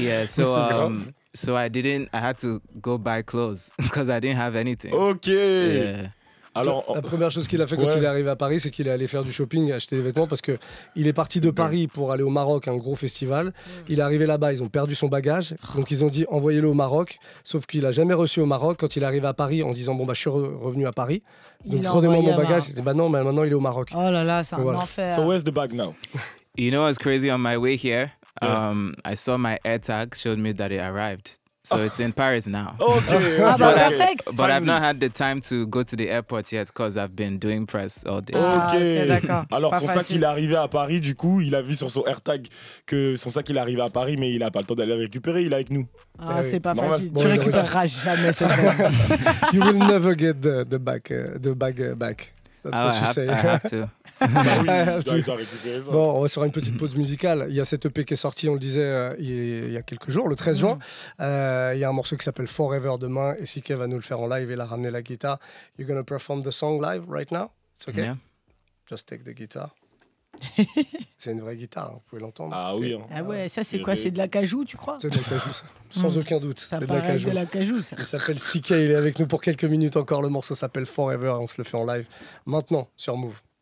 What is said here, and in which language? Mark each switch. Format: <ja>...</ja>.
<en>Yeah, so I had to go buy clothes because I didn't have anything. Okay. Yeah.</en> <fr>Alors, la première chose qu'il a fait quand il est arrivé à Paris, c'est qu'il est allé faire du shopping, acheter des vêtements, parce qu'il est parti de Paris pour aller au Maroc, un gros festival. Il est arrivé là-bas, ils ont perdu son bagage, donc ils ont dit envoyez-le au Maroc, sauf qu'il n'a jamais reçu au Maroc. Quand il est arrivé à Paris en disant bon bah je suis revenu à Paris, donc redemande mon bagage, il dit bah non, mais maintenant il est au Maroc. Oh là là, c'est un enfer.</fr> <en>So where's the bag now? You know what's crazy? On my way here, I saw my AirTag showed me that it arrived. So it's in Paris now. Okay. Perfect. But I've not had the time to go to the airport yet because I've been doing press all day.</en> <fr>Ok, d'accord. Alors son sac il est arrivé à Paris, du coup il a vu sur son AirTag que son sac il est arrivé à Paris, mais il a pas le temps d'aller le récupérer, il est avec nous. C'est pas facile. Bon, tu récupéreras jamais cette bag.</fr> <en>You will never get the bag back. That's what you say. I have to.</en> <fr>Il doit récupérer ça. Bon, on va se faire une petite pause musicale. Il y a cette EP qui est sortie, on le disait, il y a quelques jours, le 13 juin. Il y a un morceau qui s'appelle Forever demain, et CKay va nous le faire en live et la ramener la guitare.</fr> <en>You're gonna perform the song live right now? It's okay? Yeah. Just take the guitar.</en> <fr>C'est une vraie guitare, vous pouvez l'entendre. Ah oui. Hein. Ah ouais, ça c'est quoi? C'est de l'acajou, tu crois? C'est de l'acajou, ça. Sans aucun doute. Ça c'est paraît de l'acajou, ça. Il s'appelle CKay, il est avec nous pour quelques minutes encore. Le morceau s'appelle Forever, on se le fait en live maintenant sur Mouv.</fr>